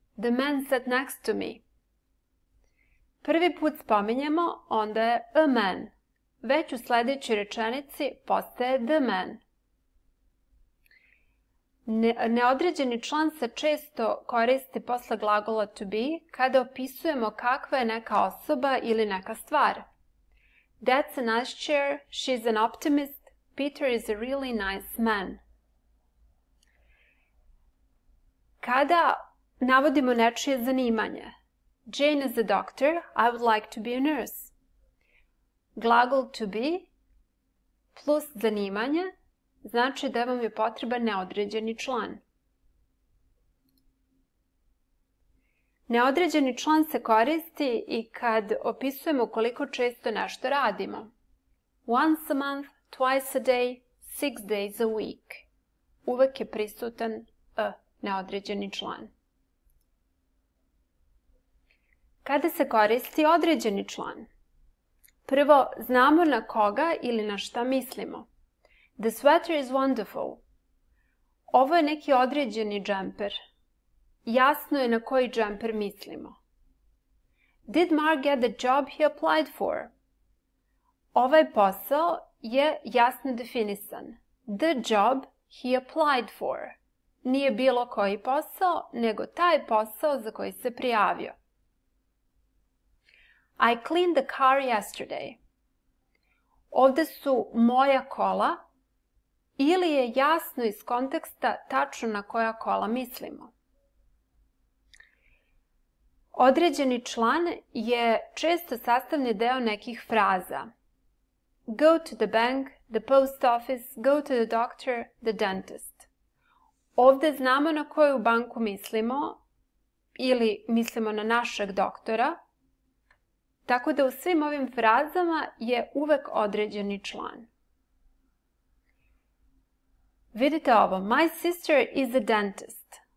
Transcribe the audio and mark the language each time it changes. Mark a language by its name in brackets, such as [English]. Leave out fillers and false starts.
[English] The man sat next to me. [Serbian] Prvi put spominjemo, onda je [English] a man. [Serbian] Već u sledećoj rečenici postaje the man. Neodređeni član se često koristi posle glagola to be kada opisujemo kakva je neka osoba ili neka stvar. [English] That's a nice chair, she's an optimist, Peter is a really nice man. [Serbian] Kada navodimo nečije zanimanje. [English] Jane is a doctor, I would like to be a nurse. [Serbian] Glagol to be plus zanimanje znači da vam je potreban neodređeni član. Neodređeni član se koristi i kad opisujemo koliko često nešto radimo. [English] Once a month, twice a day, 6 days a week. [Serbian] Uvek je prisutan a, neodređeni član. Kada se koristi određeni član? Prvo, znamo na koga ili na šta mislimo. [English] The sweater is wonderful. [Serbian] Ovo je neki određeni džemper. Jasno je na koji džemper mislimo. [English] Did Mark get the job he applied for? [Serbian] Ovaj posao je jasno definisan. [English] The job he applied for. [Serbian] Nije bilo koji posao, nego taj posao za koji se prijavio. [English] I cleaned the car yesterday. [Serbian] Ovde su moja kola ili je jasno iz konteksta tačno na koja kola mislimo. Određeni član je često sastavni deo nekih fraza. [English] Go to the bank, the post office, go to the doctor, the dentist. [Serbian] Ovde znamo na koju banku mislimo ili mislimo na našeg doktora, tako da u svim ovim frazama je uvek određeni član. Vidite ovo, [English] my sister is a dentist.